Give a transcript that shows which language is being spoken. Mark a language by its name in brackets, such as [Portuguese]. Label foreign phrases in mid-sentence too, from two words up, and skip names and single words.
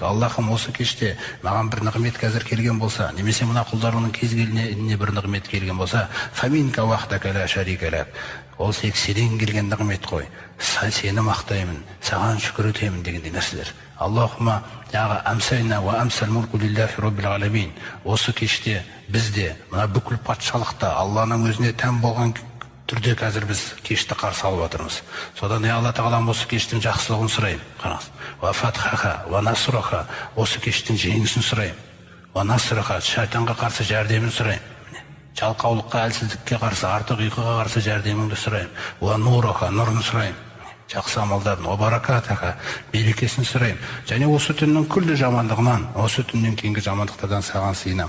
[Kazakh] Аллахым, осы кеште маған бір нығмет қазір келген болса, немесе мына құлдарының кез келгеніне бір нығмет келген болса, [Arabic] فمنك وحدك لا شريك لك, [Kazakh] ол тек сенен келген нығмет қой, сені мақтаймын, саған шүкір етемін дегендей нәрселер. [Arabic] اللهم يا أمسينا و أمسى الملك لله رب العالمين. [Kazakh] Осы кеште бізде мына бүкіл патшалықта Алланың өзіне тән болған түрде қазір біз кешті қарсы алып жатырмыз. Содан Алла Тағала осы кештің жақсылығын сұраймын. Қараңыз. [Arabic] و فتحها و نصرها, [Kazakh] осы кештің жеңісін сұраймын. [Arabic] و نصرها, [Kazakh] шайтанға қарсы жәрдемін сұраймын. Жалқаулыққа, әлсіздікке қарсы, артық ұйқыға қарсы жәрдеміңді сұраймын. [Arabic] و نورها, [Kazakh] нұрын сұраймын. Жақсы амалдардың, [Arabic] و بركتها, [Kazakh] берекесін сұраймын. Және осы түннің күллі жамандығынан, осы түннен кейінгі жамандықтардан саған сыйынамын.